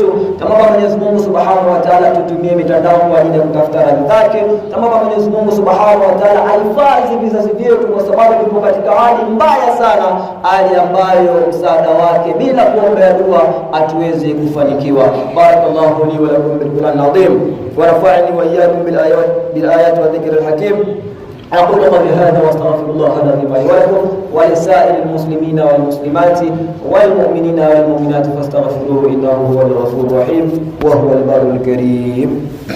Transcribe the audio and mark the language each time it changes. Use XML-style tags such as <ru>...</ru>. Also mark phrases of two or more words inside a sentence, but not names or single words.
<sw>Tunamwomba Mwenyezi Mungu</sw> <ar>سبحانه وتعالى</ar> <sw>tutumie mitandao kwa ajili ya kutafuta radhi zake. Tunamwomba Mwenyezi Mungu</sw> <ar>سبحانه وتعالى</ar> <sw>ahifadhi vizazi vyetu, kwa sababu tupo katika hali mbaya sana, hali ambayo msaada wake bila kuombea dua hatuwezi kufanikiwa.</sw> <ar>بارك الله لي ولكم بالقرآن العظيم ونفعني وإياكم بالآيات والذكر الحكيم. أقول قولي هذا وأستغفر الله العظيم لي ولكم ولسائر المسلمين والمسلمات والمؤمنين والمؤمنات فاستغفروه إنه هو الغفور الرحيم وهو البر الكريم.</ar>